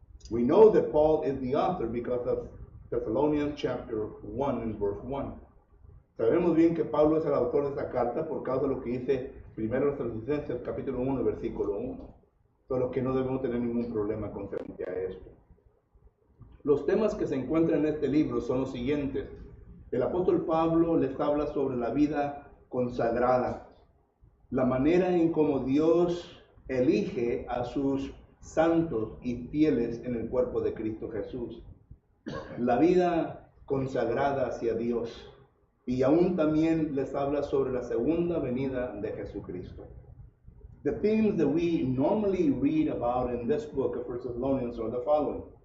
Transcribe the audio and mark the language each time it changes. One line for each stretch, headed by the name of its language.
English: We know that Paul is the author because of Thessalonians chapter 1 and verse 1.
Spanish: Sabemos bien que Pablo es el autor de esta carta por causa de lo que dice 1 Tesalonicenses capítulo 1 versículo 1. Solo que no debemos tener ningún problema concerniente a esto. Los temas que se encuentran en este libro son los siguientes. El apóstol Pablo les habla sobre la vida consagrada, la manera en cómo Dios elige a sus santos y fieles en el cuerpo de Cristo Jesús. La vida consagrada hacia Dios. Y aún también les habla sobre la segunda venida de Jesucristo.
English: The themes that we normally read about in this book of 1 Thessalonians are the following.